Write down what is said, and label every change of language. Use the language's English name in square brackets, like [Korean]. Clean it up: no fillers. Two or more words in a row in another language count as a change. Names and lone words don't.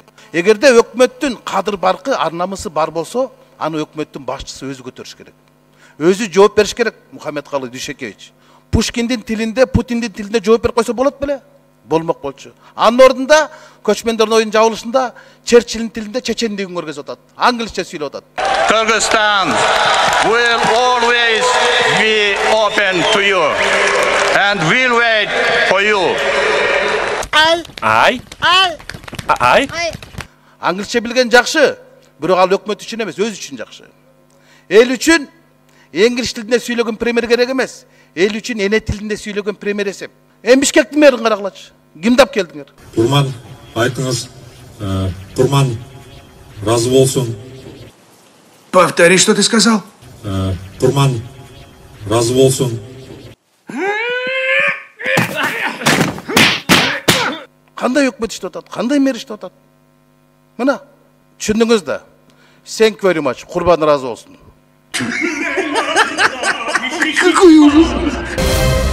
[Kyrgyz] Эгерде өкмөттүн кадыр баркы, арнамысы бар болсо, аны өкмөттүн башчысы өзү көтөрүш керек. Өзү жооп бериш керек, Мухаммедкалый Дүйшөкевич. Пушкиндин тилинде, Путиндин тилинде жооп берип койсо болот беле? Болмок болчу. Анын ордунда көчмөндөрдүн оюнун жабылышында Черчиллин тилинде чечендигин көргөзүп атат. Англисче сүйлөп атат. [English] Kyrgyzstan will always be open to you and will wait for you. [Kyrgyz] Ай. Англисче билген жакшы, бирок ал өкмөт үчүн эмес, өз үчүн жакшы. Эл үчүн инглиш тилинде сүйлөгөн премьер керек эмес. Эл үчүн эне тилинде сүйлөгөн премьер эсеп. Бишкектин мэрин карагылачы. Кимди алып келдиңер? Курман, айтыңыз, Курман разы болсун. [Russian] Повтори, что ты сказал? [Kyrgyz] Курман разы болсун. Кандай өкмөт иштеп атат? Кандай мэр иштеп атат? Мына, түшүндүңүз да. [English] Thank you very much. [Kyrgyz] Курбан разы болсун. [Russian] Какой ужас!